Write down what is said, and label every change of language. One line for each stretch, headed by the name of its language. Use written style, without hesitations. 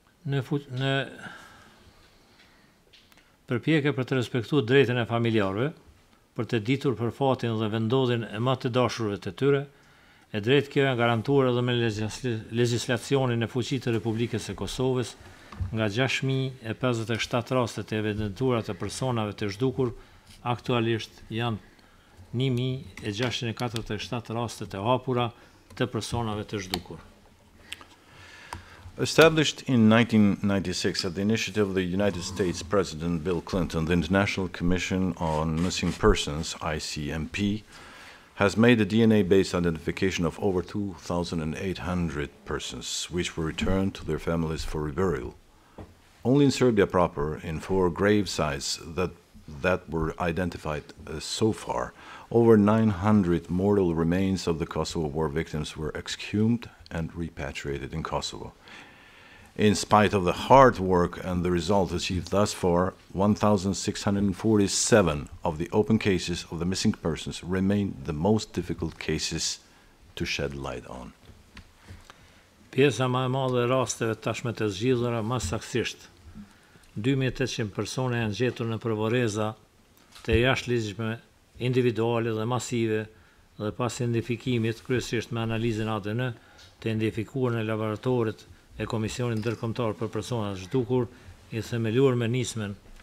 Albanian: Në përpjekje për të respektuar drejtën e familjarëve, për të ditur për fatin dhe vendodhjen e më të dashurëve të tyre, e drejtë kjo e garantuar edhe me legjislacionin e fuqi të Republikës së Kosovës, nga 6.057 rastet e evidentuara të personave të zhdukur, aktualisht janë 1.647 rastet e hapura të personave të zhdukur.
English: Established in 1996 at the initiative of the United States President Bill Clinton, the International Commission on Missing Persons, ICMP, has made a DNA-based identification of over 2,800 persons, which were returned to their families for reburial. Only in Serbia proper, in 4 grave sites that were identified so far, over 900 mortal remains of the Kosovo War victims were exhumed and repatriated in Kosovo. In spite of the hard work and the result achieved thus far, 1,647 of the open cases of the missing persons remain the most difficult cases to shed light on.
Albanian: Pjesa më e madhe e rasteve tashmë të zgjidhura më saktësisht. 2800 persone janë gjetur në përvoreza të jashtëligjshme, individuale dhe masive dhe pas identifikimit, kryesisht me analizën ADN, të identifikuar në laboratorit e Komisionit Ndërkombëtar për Persona të Zhdukur, i themeluar me nismën